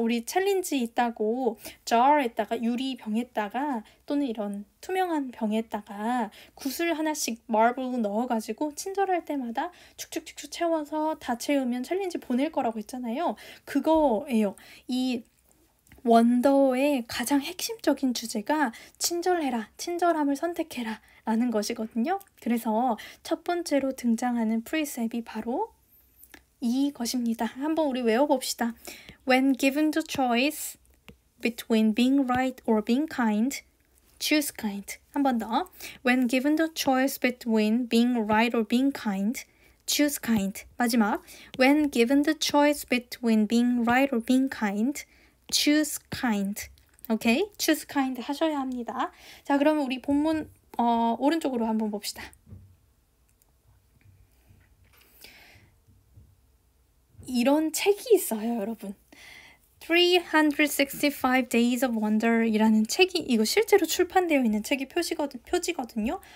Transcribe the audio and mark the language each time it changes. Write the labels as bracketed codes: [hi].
[ko] 우리 챌린지 있다고 jar에다가 유리병에다가 또는 이런 투명한 병에다가 구슬 하나씩 마블로 넣어가지고 친절할 때마다 축축축축 채워서 다 채우면 챌린지 보낼 거라고 했잖아요. 그거예요. 이 원더의 가장 핵심적인 주제가 친절해라, 친절함을 선택해라 라는 것이거든요. 그래서 첫 번째로 등장하는 precept이 바로 이것입니다. 한번 우리 외워봅시다. [en] When given the choice between being right or being kind, choose kind. [ko] 한 번 더. [en] When given the choice between being right or being kind, choose kind. [ko] 마지막. [en] When given the choice between being right or being kind, choose kind. [ko] 오케이? choose kind 하셔야 합니다. 자, 그러면 우리 본문 오른쪽으로 한번 봅시다. 이런 책이 있어요, 여러분. 365 Days of Wonder 이라는 책이 이거 실제로 출판되어 있는 책이 표지거든요.